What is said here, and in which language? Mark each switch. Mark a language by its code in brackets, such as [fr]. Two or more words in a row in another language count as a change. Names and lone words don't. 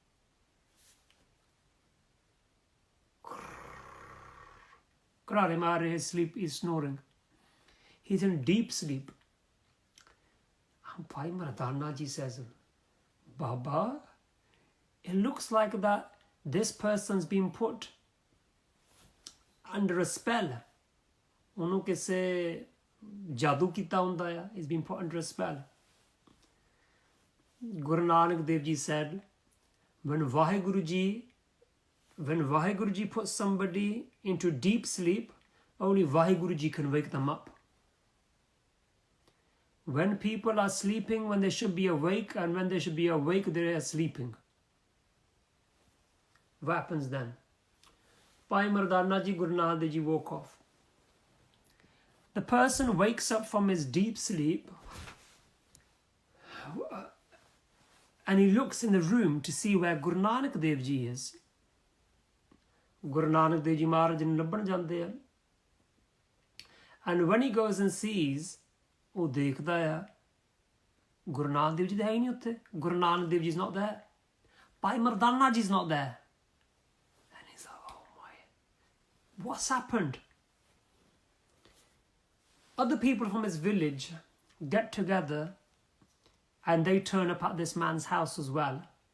[en] His sleep is snoring. He's in deep sleep. And Bhai Mardana Ji says, Baba, it looks like that this person's been put under a spell. [pa] ਉਹਨੂੰ ਕਿਸੇ ਜਾਦੂ ਕੀਤਾ ਹੁੰਦਾ ਆ. [en] He's been put under a spell. Guru Nanak Dev Ji said, when Vaheguru Ji puts somebody into deep sleep, only Vaheguru Ji can wake them up. When people are sleeping, when they should be awake, and when they should be awake, they are sleeping. What happens then? Bhai Mardana Ji, Guru Nanak Dev Ji woke off. The person wakes up from his deep sleep and he looks in the room to see where Guru Nanak Dev Ji is. [pa] Guru Nanak Dev Ji Maharaj ਨੂੰ ਲੱਭਣ ਜਾਂਦੇ ਆ. [en] And when he goes and sees, [pa] ਉਹ ਦੇਖਦਾ ਆ, Guru Nanak Dev Ji ਤਾਂ ਹੈ ਹੀ ਨਹੀਂ ਉੱਥੇ. [en] Guru Nanak Dev Ji is not there. Bhai Mardana Ji is not there. And he's like, oh my, what's happened? Other people from his village get together and they turn up at this man's house as well.